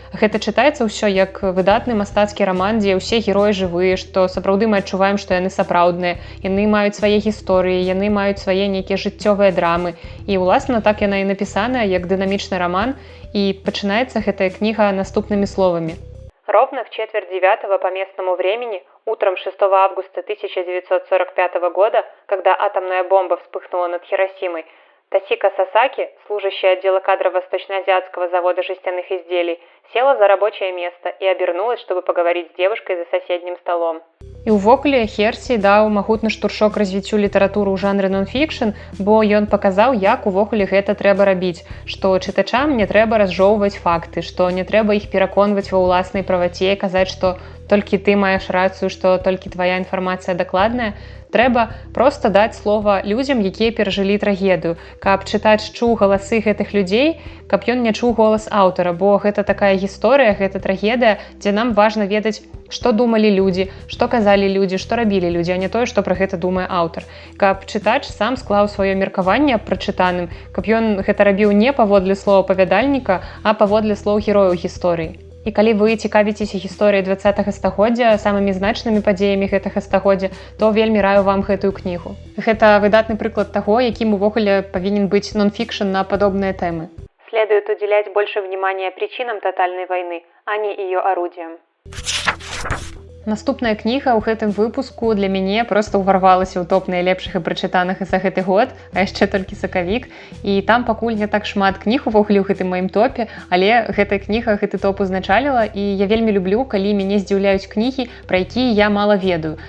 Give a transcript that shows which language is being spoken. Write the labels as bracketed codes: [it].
[be] Гэта чытаецца ўсё як выдатны мастацкі раман, дзе ўсе героі жывыя, што сапраўды мы адчуваем, што яны сапраўдныя, яны маюць свае гісторыі, яны маюць свае нейкія жыццёвыя драмы. І, уласна, так яна і напісаная, як дынамічны раман, і пачынаецца гэтая кніга наступнымі словамі. [ru] Ровно в 8:45 по местному времени, утром 6 августа 1945 года, когда атомная бомба вспыхнула над Хиросимой, Тасика Сасаки, служащая отдела кадров Восточно-Азиатского завода жестяных изделий, села за рабочее место и обернулась, чтобы поговорить с девушкой за соседним столом. [be] І ўвогуле Херсі даў магутны штуршок развіццю літаратуры ў жанры нон-фікшн, бо ён паказаў, як увогуле гэта трэба рабіць, што чытачам не трэба разжоўваць факты, што не трэба іх пераконваць ва ўласнай праваце, казаць, што толькі ты маеш рацыю, што толькі твая інфармацыя дакладная. Трэба проста даць слова людзям, якія перажылі трагедыю, каб чытач чуў галасы гэтых людзей, каб ён не чуў голас аўтара, бо гэта такая гісторыя, гэта трагедыя, дзе нам важна ведаць, што думалі людзі, што казалі людзі, што рабілі людзі, а не тое, што пра гэта думае аўтар. Каб чытач сам склаў сваё меркаванне аб прачытаным, каб ён гэта рабіў не паводле слова апавядальніка, а паводле слоў герояў гісторыі. І калі вы цікавіцеся гісторыяй 20-го стагоддзя, самымі значнымі падзеямі гэтага стагоддзя, то вельмі раю вам гэтую кнігу. Гэта выдатны прыклад таго, якім увогуле павінен быць нон-фікшн на падобныя тэмы. [ru] Следует уделять больше внимания причинам тотальной войны, а не ее орудиям. [be] Наступная кніга ў гэтым выпуску для мяне проста ўварвалася ў топ найлепшых і прачытаных за гэты год, а яшчэ толькі сакавік. І там пакуль не так шмат кніг увогуле ў гэтым маім топе, але гэтая кніга гэты топ узначаліла, і я вельмі люблю, калі мяне здзіўляюць кнігі, пра якія я мала ведаю.